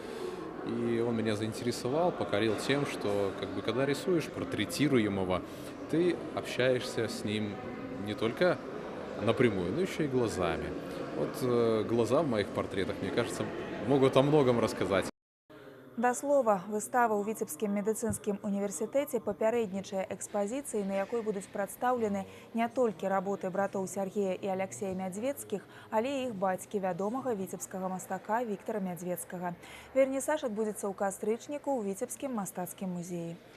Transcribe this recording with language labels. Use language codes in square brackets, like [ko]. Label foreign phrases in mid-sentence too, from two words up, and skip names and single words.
[ru] И он меня заинтересовал, покорил тем, что когда рисуешь портретируемого, ты общаешься с ним не только напрямую, но еще и глазами. Вот глаза в моих портретах, мне кажется, могут о многом рассказать. [be] Да слова, выстава ў Віцебскім медыцынскім універсітэце папярэднічае экспазіцыі, на якой будуць прадстаўлены не толькі работы братоў Сергея і Аляксея Мядзвецкіх, але і іх бацькі, вядомага віцебскага мастака Віктара Мядзвецкага. Вернісаж адбудзецца ў кастрычніку ў Віцебскім мастацкім музеі.